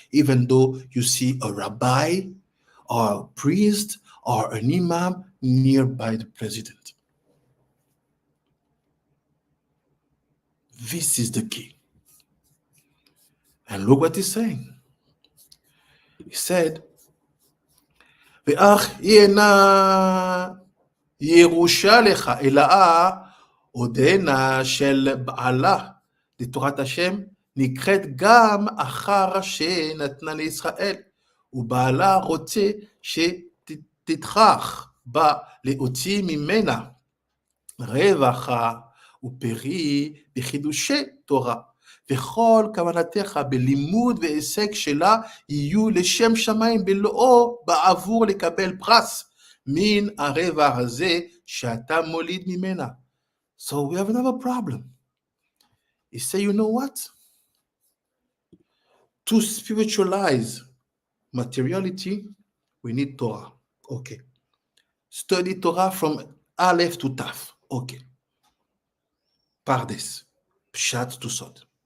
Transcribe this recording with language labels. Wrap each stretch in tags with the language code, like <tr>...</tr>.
<en>Even though you see a rabbi or a priest or an imam nearby the president. This is the key. And look what he's saying. He said,</en> <he>ואך היא אינה ירושה לך, אלא עודנה של בעלה לתורת השם, נקראת גם אחר שנתנה לישראל, ובעלה רוצה שתתכח בה להוציא ממנה רווחה ופרי בחידושי תורה. וכל כוונתך בלימוד והישג שלה יהיו לשם שמיים בלאו בעבור לקבל פרס מן הרווח הזה שאתה מוליד ממנה.</he> <en>So we have another problem. He say, you know what? To spiritualize materiality, we need Torah. Okay. Study Torah from Aleph to Taf. Okay. Pardes. Pshat to Sod.</en>